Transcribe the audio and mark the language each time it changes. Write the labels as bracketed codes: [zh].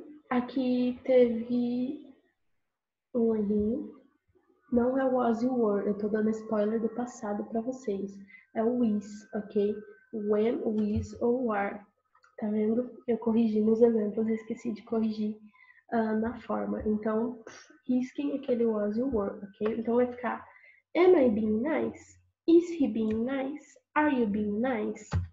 [pt] Aqui teve um errinho. Não é [en] was you were. [pt] Eu tô dando spoiler do passado para vocês. É o is, ok? When, was ou are. Tá vendo? Eu corrigi nos exemplos, eu esqueci de corrigir na forma. Então, risquem aquele was you were, ok? Então vai ficar [en] am I being nice? Is he being nice? Are you being nice?